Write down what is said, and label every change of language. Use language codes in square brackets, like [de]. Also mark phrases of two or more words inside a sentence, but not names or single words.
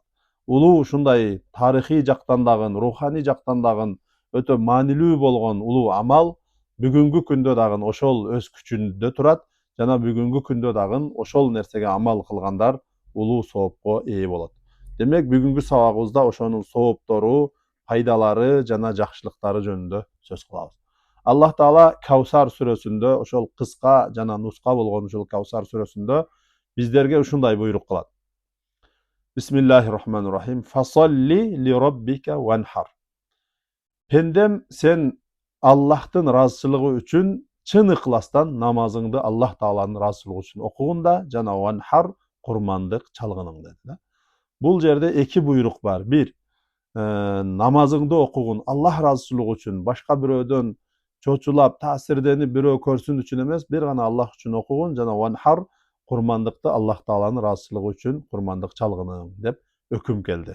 [ky] Улуу ушундай тарыхый жактан дагы, руханий жактан дагы өтө маанилүү болгон улуу амал бүгүнкү күндө дагы ошол өз күчүндө турат жана бүгүнкү күндө дагы ошол нерсеге амал кылгандар улуу соопко ээ болот. Демек бүгүнкү сабагыбызда ошонун сооптору, пайдалары жана жакшылыктары жөнүндө сөз кылабыз. Аллах Таала Каусар сүрөсүндө, ошол кыска жана нуска болгон ушул Каусар сүрөсүндө биздерге ушундай буйрук кылат. [ar] بسم الله الرحمن الرحيم. فصل لربك وانحر. [ky] Пендем, сен Аллахтын разычылыгы үчүн чын ыкластан намазыңды Аллах Тааланын разычылыгы үчүн окугунда жана ванхар курмандык чалгының деди. Бул жерде эки буйрук бар. Бир, намазыңды окугун Аллах разычылыгы үчүн, башка бирөөдөн чочулап, таасирденип бирөө көрсүн үчүн эмес, бир гана Аллах үчүн окугун жана ванхар курмандыкты Аллах Тааланын разычылыгы үчүн курмандык чалгының деп өкүм келди.